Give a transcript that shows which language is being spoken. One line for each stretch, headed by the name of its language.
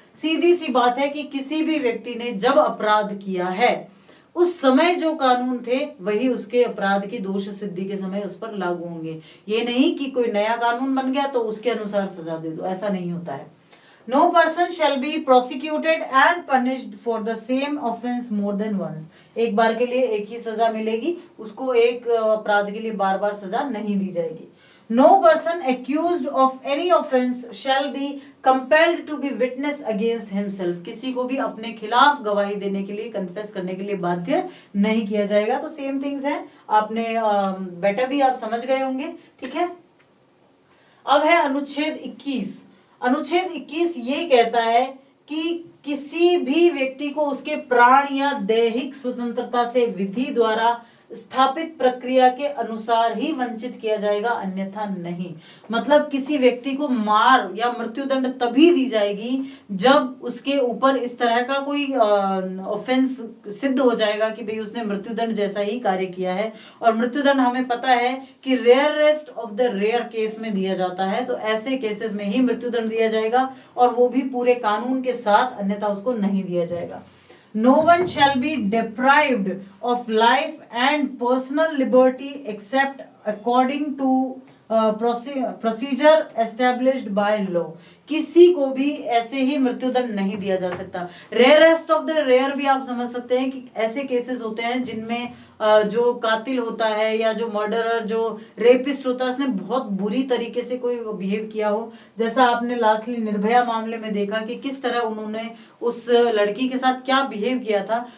Hindi: सीधी सी बात है कि किसी भी व्यक्ति ने जब अपराध किया है उस समय जो कानून थे वही उसके अपराध की दोष सिद्धि के समय उस पर लागू होंगे। ये नहीं कि कोई नया कानून बन गया तो उसके अनुसार सजा दे दो, ऐसा नहीं होता है।
English: No person shall be prosecuted and punished for the same offense more than once।
Hindi: एक बार के लिए एक ही सजा मिलेगी, उसको एक अपराध के लिए बार बार सजा नहीं दी जाएगी।
English: No person accused of any offense shall be compelled to be witness against himself।
Hindi: किसी को भी अपने खिलाफ गवाही देने के लिए, कन्फेस करने के लिए बाध्य नहीं किया जाएगा। तो
English: same things
Hindi: है, आपने बेटा भी आप समझ गए होंगे, ठीक है। अब है अनुच्छेद 21। अनुच्छेद 21 ये कहता है कि किसी भी व्यक्ति को उसके प्राण या दैहिक स्वतंत्रता से विधि द्वारा स्थापित प्रक्रिया के अनुसार ही वंचित किया जाएगा, अन्यथा नहीं। मतलब किसी व्यक्ति को मार या मृत्युदंड तभी दी जाएगी जब उसके ऊपर इस तरह का कोई ऑफेंस सिद्ध हो जाएगा कि भाई उसने मृत्युदंड जैसा ही कार्य किया है। और मृत्युदंड हमें पता है कि
English: rarest of the rare
Hindi: case में दिया जाता है, तो ऐसे केसेस में ही मृत्युदंड दिया जाएगा और वो भी पूरे कानून के साथ, अन्यथा उसको नहीं दिया जाएगा।
English: No one shall be deprived of life and personal liberty except according to procedure established by law।
Hindi: किसी को भी ऐसे ही मृत्युदंड नहीं दिया जा सकता।
English: rarest of the rare
Hindi: भी आप समझ सकते हैं कि ऐसे केसेस होते हैं जिनमें जो कातिल होता है या जो मर्डरर, जो रेपिस्ट होता है, उसने बहुत बुरी तरीके से कोई बिहेव किया हो, जैसा आपने लास्टली निर्भया मामले में देखा कि किस तरह उन्होंने उस लड़की के साथ क्या बिहेव किया था।